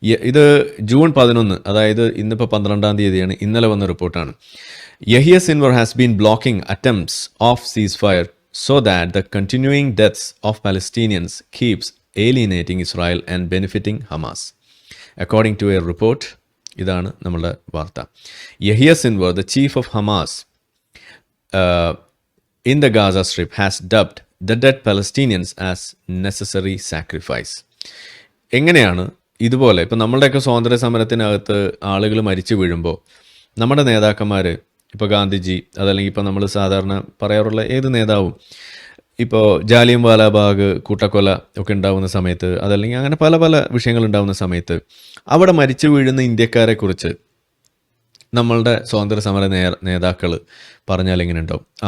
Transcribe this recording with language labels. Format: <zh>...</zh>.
<ml>ഇത് ജൂൺ 11, അതായത് ഇന്നിപ്പോൾ 12-ാം തീയതിയാണ്, ഇന്നലെ വന്ന റിപ്പോർട്ടാണ്.</ml> <en>Yahya Sinwar has been blocking attempts of ceasefire so that the continuing deaths of Palestinians keeps alienating Israel and benefiting Hamas. According to a report,</en> <ml>ഇതാണ് നമ്മളുടെ വാർത്ത.</ml> <en>Yahya Sinwar, the chief of Hamas in the Gaza Strip, has dubbed the dead Palestinians as necessary sacrifice.</en> <ml>എങ്ങനെയാണ് ഇതുപോലെ ഇപ്പോൾ നമ്മളുടെയൊക്കെ സ്വാതന്ത്ര്യ സമരത്തിനകത്ത് ആളുകൾ മരിച്ചു വീഴുമ്പോൾ നമ്മുടെ നേതാക്കന്മാർ, ഇപ്പോൾ ഗാന്ധിജി, അതല്ലെങ്കിൽ ഇപ്പോൾ നമ്മൾ സാധാരണ പറയാറുള്ള ഏത് നേതാവും, ഇപ്പോൾ ജാലിയൻ വാലാബാഗ് കൂട്ടക്കൊല ഒക്കെ ഉണ്ടാകുന്ന സമയത്ത്, അതല്ലെങ്കിൽ അങ്ങനെ പല പല വിഷയങ്ങൾ ഉണ്ടാകുന്ന സമയത്ത് അവിടെ മരിച്ചു വീഴുന്ന ഇന്ത്യക്കാരെക്കുറിച്ച് നമ്മളുടെ സ്വാതന്ത്ര്യ സമര നേതാക്കൾ പറഞ്ഞാൽ എങ്ങനെ ഉണ്ടാവും?</ml>